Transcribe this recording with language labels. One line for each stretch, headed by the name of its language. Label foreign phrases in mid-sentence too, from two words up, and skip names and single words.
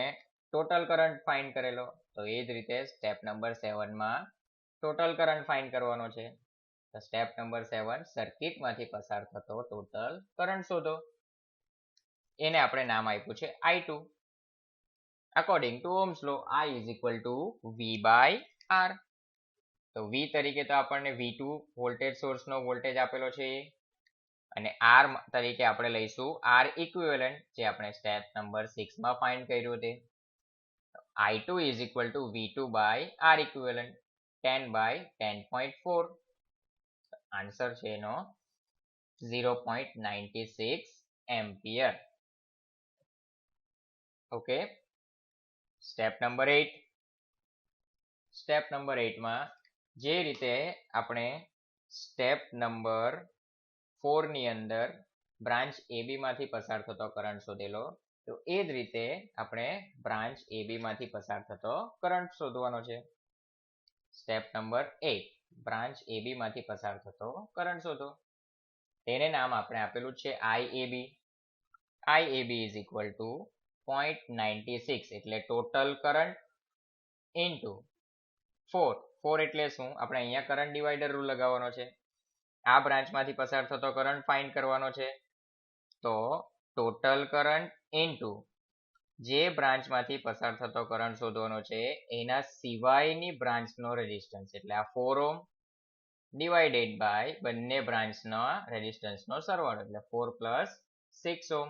English: total current find
Gujarati: કરેલો. તો એ જ રીતે
English: step number 7
Gujarati: માં
English: total current find
Gujarati: કરવાનો છે. તો
English: step number 7,
Gujarati: સર્કિટમાંથી પસાર થતો
English: total current
Gujarati: શોધો. એને આપણે નામ આપ્યું છે I2.
English: according to Ohm's law, I is equal to V by R.
Gujarati: તો V તરીકે તો આપણને V2
English: voltage source
Gujarati: વોલ્ટેજ આપેલો છે અને R તરીકે આપણે લઈશું
English: R equivalent,
Gujarati: જે આપણે
English: step number 6
Gujarati: માં ફાઇન્ડ કર્યું તે.
English: I2 is equal to V2 by R equivalent, 10 by 10.4.
Gujarati: આન્સર છે એનો 0.96 એમ્પિયર.
English: okay, step number 8. step number 8
Gujarati: માં જે રીતે આપણે
English: step number 4
Gujarati: ની અંદર બ્રાન્ચ AB માંથી પસાર થતો કરંટ શોધેલો, તો એ જ રીતે આપણે બ્રાન્ચ AB માંથી પસાર થતો કરંટ શોધવાનો છે.
English: step number 8,
Gujarati: બ્રાન્ચ AB માંથી પસાર થતો કરંટ શોધો. તેને નામ આપણે આપેલું છે IAB.
English: IAB is equal to 0.96,
Gujarati: એટલે
English: total current into 4
Gujarati: એટલે શું? આપણે અહીંયા
English: current divider rule
Gujarati: લગાવવાનો છે. આ બ્રાન્ચમાંથી પસાર થતો કરંટ ફાઇન્ડ કરવાનો છે. તો
English: total current into
Gujarati: જે બ્રાન્ચમાંથી પસાર થતો કરંટ શોધવાનો છે એના સિવાયની બ્રાન્ચનો રેઝિસ્ટન્સ, એટલે આ
English: 4 ohm divided by
Gujarati: બંને બ્રાન્ચના રેઝિસ્ટન્સનો સરવાળો, એટલે 4 + 6 ઓહ્મ.